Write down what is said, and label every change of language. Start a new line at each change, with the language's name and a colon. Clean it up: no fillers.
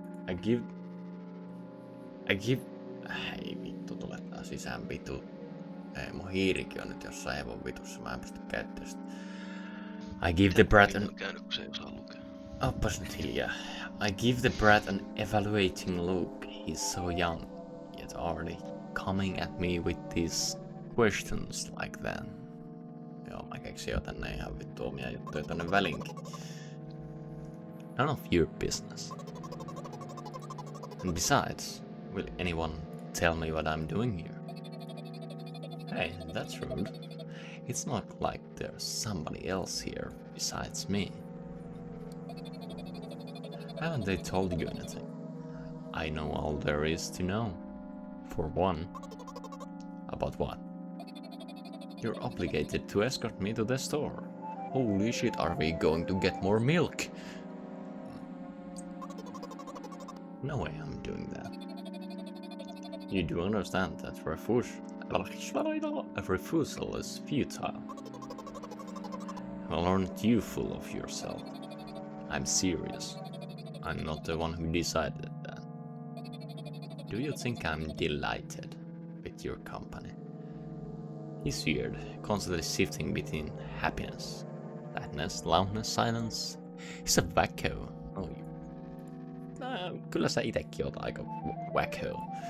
English: I give...
Finnish: Ei vittu, tule taas sisään vitu. Ei, mun hiirikin on nyt jossain hevon vitussa, mä en pysty käyttämään sitä.
English: I give the brat an...
Finnish: Käynyt, kun se ei osaa lukea. Oppas nyt hiljaa.
English: I give the brat an evaluating look. He's so young, yet already coming at me with these questions like that.
Finnish: Joo, mä keksin jo tänne ihan vittu omia juttuja tonne välinkin.
English: None of your business. And besides, will anyone tell me what I'm doing here? Hey, that's rude. It's not like there's somebody else here besides me. Haven't they told you anything? I know all there is to know. For one. About what? You're obligated to escort me to the store. Holy shit, are we going to get more milk? No way I'm doing that. You do understand that a refusal is futile. Well, aren't you full of yourself? I'm serious. I'm not the one who decided that. Do you think I'm delighted with your company? He's weird, constantly shifting between happiness, sadness, loudness, silence. He's a wacko.
Finnish: Oh, kyllä sä itekin oot aika wacko.